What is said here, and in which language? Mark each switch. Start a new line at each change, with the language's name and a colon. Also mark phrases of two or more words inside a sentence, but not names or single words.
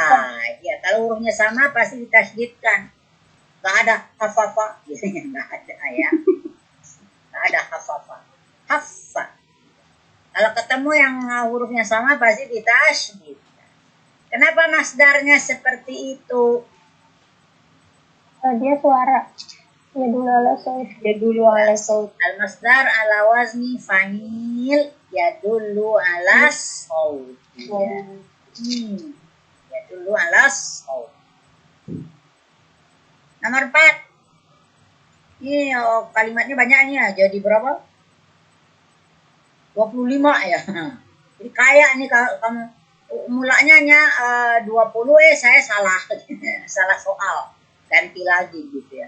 Indonesian: Ya, kalau hurufnya sama pasti ditasydidkan. Gak ada apa-apa, biasanya gak ada ya. ada hafafa. Haffa. Kalau ketemu yang hurufnya sama pasti ditasydid. Kenapa masdarnya seperti itu? Dia suara.
Arabic: يدل على صوت. المصدر على وزن فاعل يدل على صوت. يدل على صوت.
Indonesian: Nomor 4. Ini kalimatnya banyaknya. Jadi berapa? 25 ya. Jadi kayak nih kalau kamu mulanya 20 saya salah. Salah soal. Ganti lagi gitu ya.